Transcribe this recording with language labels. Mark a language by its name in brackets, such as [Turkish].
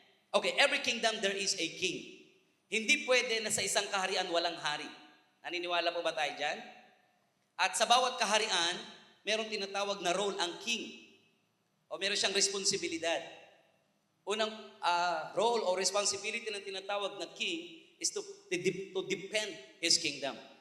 [English] Okay, every kingdom there is a king. [Filipino] Hindi pwede na sa isang kaharian walang hari. Naniniwala po ba tayo dyan? At sa bawat kaharian, merong tinatawag na role ang king. O meron siyang responsibilidad. Unang [English] role o responsibility ng tinatawag na king is to defend his kingdom.